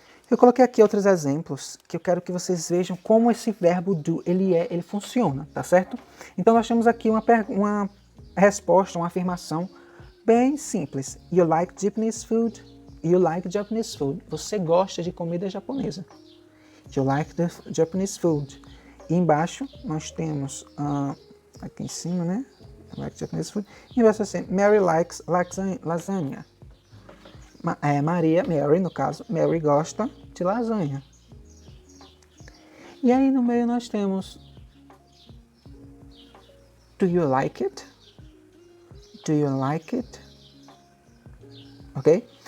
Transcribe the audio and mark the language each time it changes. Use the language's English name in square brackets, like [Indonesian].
[Portuguese] Eu coloquei aqui outros exemplos que eu quero que vocês vejam como esse verbo do, ele funciona, tá certo? Então nós temos aqui uma resposta, uma afirmação bem simples. [English] You like Japanese food? You like Japanese food? [Portuguese] Você gosta de comida japonesa? [English] You like the Japanese food? [Portuguese] E embaixo nós temos, aqui em cima, né? [English] You like Japanese food? [Portuguese] E embaixo assim, [English] Mary likes lasagna. [Portuguese] Mary no caso, Mary gosta de lasanha. E aí no meio nós temos [English] Do you like it? Do you like it? Ok?